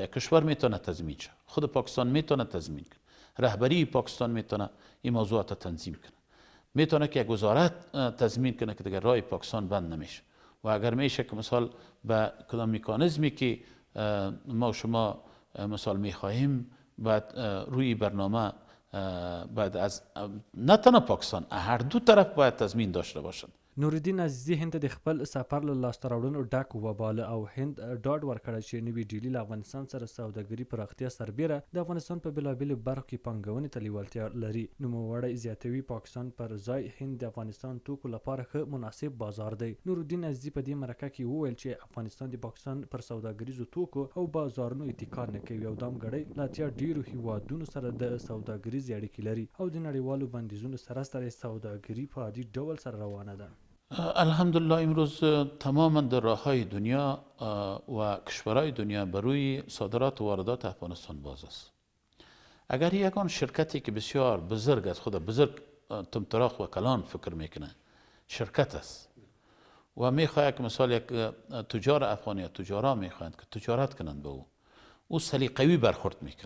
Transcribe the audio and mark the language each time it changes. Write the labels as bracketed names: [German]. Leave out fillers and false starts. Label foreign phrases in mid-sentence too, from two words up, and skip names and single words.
[Persian] یک کشور میتونه تضمین شه، خود پاکستان میتونه تضمین کنه، رهبری پاکستان میتونه این موضوعات تنظیم کنه، میتونه که یک وزارت تضمین کنه که دیگر راه پاکستان بند نمیشه و اگر میشه که مثال به کدام مکانیزمی که ما شما مثال میخواهیم بعد روی برنامه بعد از نه تنها پاکستان هر دو طرف باید تضمین داشته باشند. [Pashto] نورالدین عزیزي هند ته د خپل سفر له لاسته راوړنو ډک وباله او هند ډاډ ورکړی چې نوي ډیلي له افغانستان سره سوداګري پراختیا سربیره د افغانستان په بېلابېلو برخو کې پانګونې ته لیوالتیا لري. نوموړی زیاتوي پاکستان پر ځای هند د افغانستان توکو لپاره ښه مناسب بازار دی. نورالدین عزیزي په دې مرکه کې وویل چې افغانستان د پاکستان پر سوداګریزو توکو او بازارونو اتکا نه کوي او دا ګړی له اتیا ډیرو هیوادونو سره د سوداګریزې اړیکې لري او د نړیوالو بندیزونو سره سوداګري په عادي ډول سره روانه ده. [Arabic] الحمدلله [Persian] امروز تماما در راههای دنیا و کشورهای دنیا بر روی صادرات و واردات افغانستان باز است. اگر یکان شرکتی که بسیار بزرگ از خود بزرگ تمطراق و کلان فکر میکنه شرکت است و میخواهد که مثال یک تجار افغانی یا تجارا میخواهند که تجارت کنند به او سلیقوی برخورد میکنه.